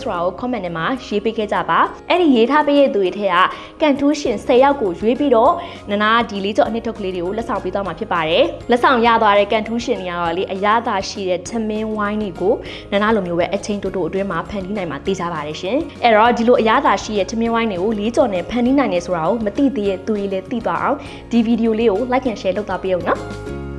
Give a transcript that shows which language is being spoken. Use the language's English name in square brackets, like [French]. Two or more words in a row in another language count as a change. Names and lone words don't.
[Burmese] ဆိုတာကို comment ထဲမှာရေးပေးခဲ့ကြပါအဲ့ဒီရေးထားပေးတဲ့သူတွေထဲကကန်ထူးရှင်10ယောက်ကိုရွေးပြီးတော့နနာဒီလေးကြော်အနှစ်ထုတ်ကလေးတွေကိုလက်ဆောင်ပေးသွားမှာဖြစ်ပါတယ်လက်ဆောင်ရသွားတဲ့ကန်ထူးရှင်တွေကတော့လေအရသာရှိတဲ့ထမင်းဝိုင်းတွေကိုနနာလိုမျိုးပဲအချိန်တိုအတွင်းမှာဖန်တီးနိုင်မှာသိကြပါတယ်ရှင်အဲ့တော့ဒီလိုအရသာရှိတဲ့ထမင်းဝိုင်းတွေကိုလေးကြော်နဲ့ဖန်တီးနိုင်နေဆိုတာကိုမသိသေးတဲ့သူတွေလည်းသိသွားအောင်ဒီဗီဒီယိုလေးကို [English] like and share [Burmese] လုပ်သားပေးအောင်နော်